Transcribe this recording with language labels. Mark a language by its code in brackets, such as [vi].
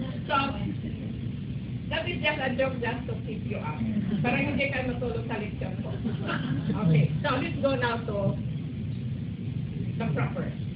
[en] So, that is just a joke just to keep you up. [tl] Parang hindi kayo matulog sa leksyon ko. [en] Okay, so let's go now to the proper.